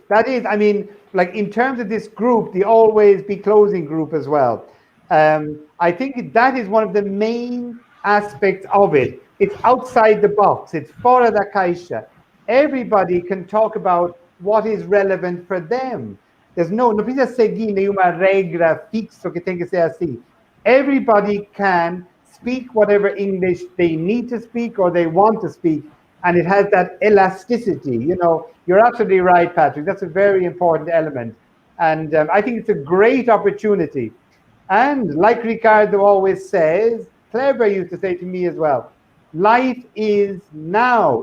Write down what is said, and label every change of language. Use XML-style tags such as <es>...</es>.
<en>That is, I mean, like in terms of this group, the Always Be Closing group as well. I think that is one of the main aspects of it. It's outside the box. It's</en> <pt>fora da caixa.</pt> <en>Everybody can talk about what is relevant for them.</en> <pt>Não precisa seguir nenhuma regra fixa que tem que ser assim.</pt> <en>Everybody can speak whatever English they need to speak or they want to speak, and it has that elasticity. You know, you're absolutely right, Patrick. That's a very important element, and I think it's a great opportunity. And like Ricardo always says, Clever used to say to me as well, life is now.</en>